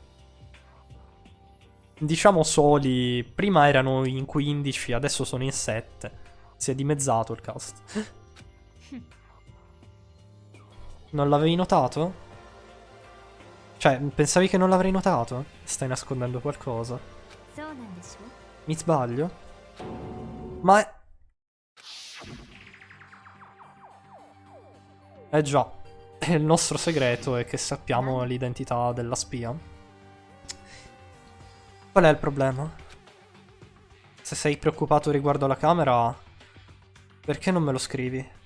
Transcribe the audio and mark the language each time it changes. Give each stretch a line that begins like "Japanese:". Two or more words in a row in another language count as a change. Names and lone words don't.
Italian: Diciamo soli, prima erano in 15, adesso sono in 7. Si è dimezzato il cast. Non l'avevi notato? Cioè, pensavi che non l'avrei notato? Stai nascondendo qualcosa.
Japanese: そうなんでしょ。
Italian: Mi sbaglio? Ma è... Eh già, il nostro segreto è che sappiamo l'identità della spia. Qual è il problema? Se sei preoccupato riguardo la camera, perché non me lo scrivi?